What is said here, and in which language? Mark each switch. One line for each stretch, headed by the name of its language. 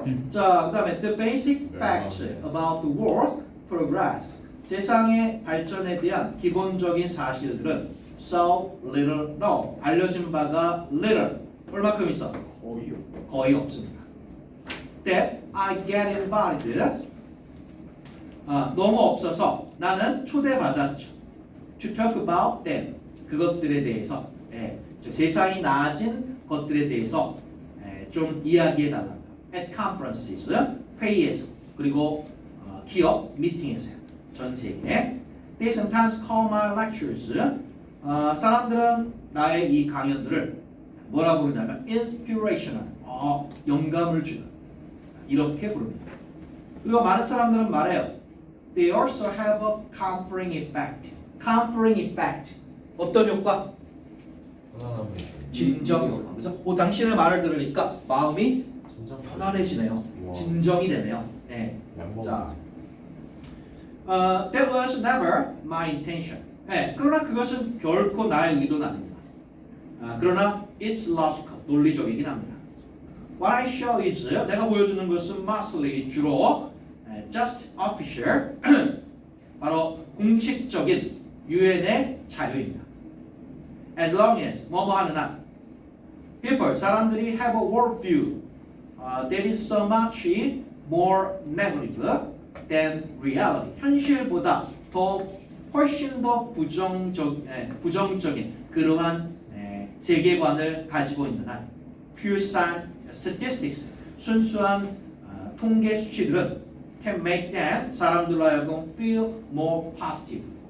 Korean: 자, 그다음에
English: the basic facts about the world's progress.
Korean: 세상의 발전에 대한 기본적인 사실들은
English: so little known.
Korean: 알려진 바가 little. 얼마큼 있어? 거의 없습니다.
English: That I get invited.
Korean: 너무 없어서 나는 초대받았죠.
English: To talk about them.
Korean: 그것들에 대해서, 즉 세상이 나아진 것들에 대해서 좀 이야기해 달라.
English: At conferences,
Korean: 회의에서, 그리고 기업 미팅에서요. 전 세계.
English: They sometimes call my lectures.
Korean: 사람들은 나의 이 강연들을 뭐라 부르냐면 inspirational. 영감을 주는. 이렇게 부릅니다. 그리고 많은 사람들은 말해요.
English: They also have a comforting effect.
Korean: comforting effect. 어떤 효과? 진정 효과. 그죠? 당신의 말을 들으니까 마음이 편안해지네요. 진정이 되네요. 네.
English: 자, that was never my intention.
Korean: 네, 그러나 그것은 결코 나의 의도는 아닙니다. 그러나
English: it's logical,
Korean: 논리적이긴 합니다.
English: What I show is,
Korean: 내가 보여주는 것은 mostly 주로
English: just official,
Korean: 바로 공식적인 유엔의 자료입니다.
English: As long as,
Korean: 뭐뭐 하는 한,
English: people,
Korean: 사람들이
English: have a worldview that is so much more negative than reality.
Korean: 현실보다 훨씬 더 부정적인 그러한 세계관을 가지고 있는 한
English: pure statistics,
Korean: 순수한 통계 수치들은
English: can make them,
Korean: 사람들로 하여금
English: feel more positive.